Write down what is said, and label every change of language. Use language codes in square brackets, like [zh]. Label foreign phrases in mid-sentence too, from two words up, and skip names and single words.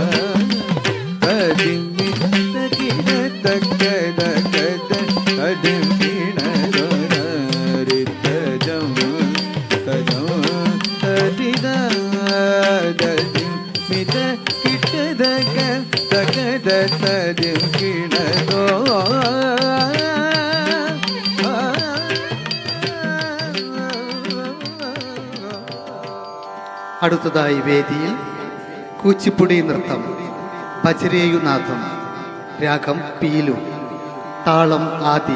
[ml] ತದ್ಧಿಮಿತ ಕಿಟ ತಕ ತಕ ತದಿಂ ಗಿಣ ತೋಂಕಾರಿತ ಜಂ ತಜಂ ತರಿತ ತದ್ಧಿಮಿತ ಕಿಟ ತಕ ತಕ ತದಿಂ ಗಿಣ അടുത്തതായി വേദിയിൽ കൂച്ചിപ്പുടി നൃത്തം ബജരേയുനാഥം, രാഗം പീലു, താളം ആദി.